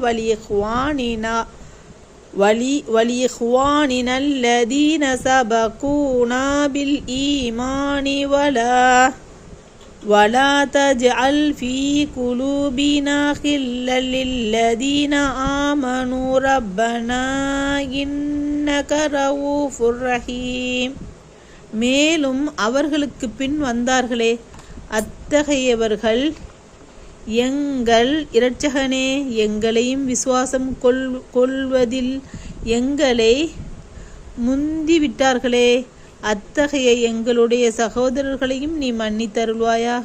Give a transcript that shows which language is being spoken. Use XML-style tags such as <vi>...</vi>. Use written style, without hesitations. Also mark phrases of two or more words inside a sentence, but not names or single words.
<ar>ولإخواننا الذين سبقونا بالإيمان ولا تجعل في قلوبنا غلا للذين آمنوا ربنا إنك رؤوف رحيم.</ar> <ta>மேலும் அவர்களுக்கு பின் வந்தார்களே அத்தகையவர்கள், எங்கள் இரட்சகனே, எங்களையும் விசுவாசம் கொள்வதில் எங்களை முந்திவிட்டார்களே, அத்தகைய எங்களுடைய சகோதரர்களையும் நீ மன்னித்தருள்வாயாக.</ta>